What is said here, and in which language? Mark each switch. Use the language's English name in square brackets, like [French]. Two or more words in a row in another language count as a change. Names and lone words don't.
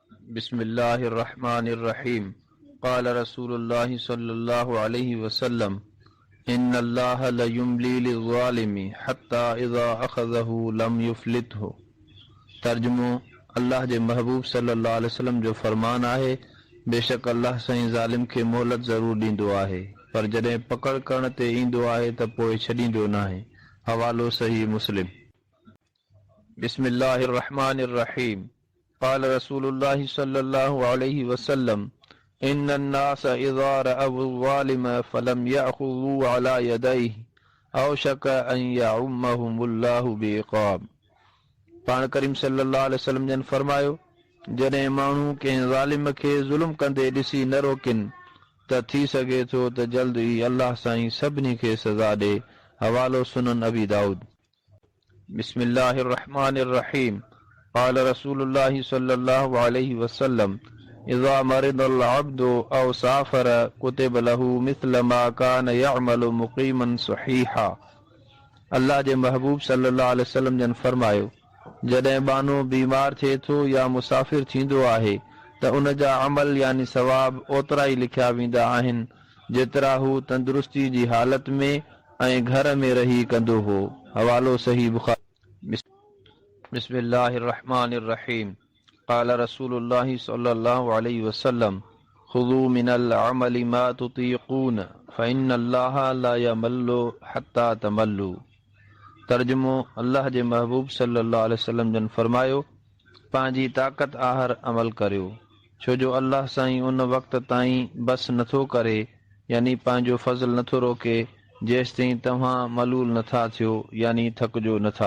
[Arabic] بسم الله الرحمن الرحيم. قال رسول الله صلى الله عليه وسلم إن الله ليملي للظالم حتى إذا أخذه لم يفلته. [Sindhi] तर्जुमो, अल्लाह जे महबूब [Arabic] صلى الله عليه وسلم [Sindhi] जो फरमान आहे, बेशक अल्लाह साईं ज़ालिम खे मोहलत ज़रूर ॾींदो आहे, पर जॾहिं पकड़ करण ते ईंदो आहे त पोइ छॾींदो नाहे। हवालो सही मुस्लिम। [Arabic] بسم الله الرحمن الرحيم. قال رسول الله صلى الله عليه وسلم إن الناس إذا رأوا الظالم فلم يأخذوا على يديه أوشك أن يعمهم الله بعقاب. [Sindhi] पाण करीम [Arabic] صلى الله عليه وسلم [Sindhi] जन फरमायो, जॾहिं माण्हू कंहिं ज़ालिम खे ज़ुल्म कंदे ॾिसी न रोकिन त थी सघे थो त जल्द ई अल्लाह साईं सभिनी खे सज़ा ॾे। हवालो सुनन अबी दाऊद। [Arabic] بسم الله الرحمن الرحيم. قال رسول الله صلى الله عليه وسلم إذا مرض العبد أو سافر كتب له مثل ما كان يعمل مقيما صحيحا. [Sindhi] अल्लाह जे महबूब [Arabic] صلى الله عليه وسلم [Sindhi] जन फरमायो, जॾहिं बानो बीमार थिए थो या मुसाफ़िर थींदो आहे त उन जा अमल यानी सवाब ओतिरा ई लिखिया वेंदा आहिनि जेतिरा हू तंदुरुस्ती जी हालत में ऐं घर में रही कंदो हो। हवालो सही बुखारी। [Arabic] بسم الله الرحمن الرحيم. قال رسول الله صلى الله عليه وسلم خذوا من العمل ما تطيقون فإن الله لا يمل حتى تملوا. [Sindhi] तर्जुमो, अल्लाह जे महबूब [Arabic] صلى الله عليه وسلم [Sindhi] जन फरमायो, पंहिंजी ताक़त आहर अमल करियो, छो जो अल्लाह साईं उन वक़्त ताईं बस नथो करे, यानी पंहिंजो फज़ल नथो रोके जेसिताईं तव्हां मलूल नथा थियो, यानी थकिजो नथा।